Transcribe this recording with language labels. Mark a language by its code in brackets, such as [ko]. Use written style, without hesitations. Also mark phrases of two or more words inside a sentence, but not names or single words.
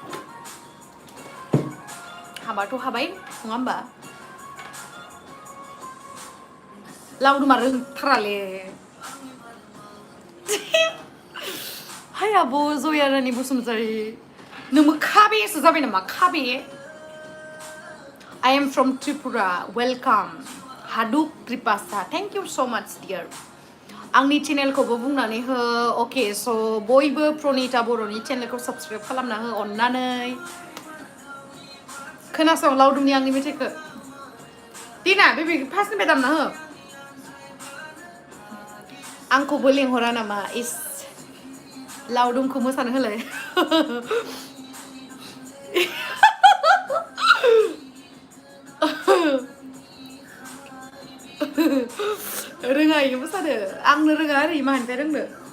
[brx] हाबाथ' हाबाय नङा होमबा लावदुमा रोंथाराले हाय आब' जया रानि बसुमतारी नोंबो खाबेसो जाबाय नामा खाबे [en] I am from Tripura welcome [trp] हादुक कृपासा [en] thank you so much dear [brx] आंनि चेनेलखौबो बुंनानै हो अके स' बयबो प्रनिता बर'नि चेनेलखौ साबस्क्राइब खालामना हो अननानै खोनासं लावदुमनि आंनि मेथाइखौ दिना बेबि फार्स्टनिफ्राय दामना हो आंखौबो लेंहरा नामा इस लावदुमखौ मोसानो होलाय रोङा इयो मोसानो आंनो रोङा आरो मानिफ्राय रोंनो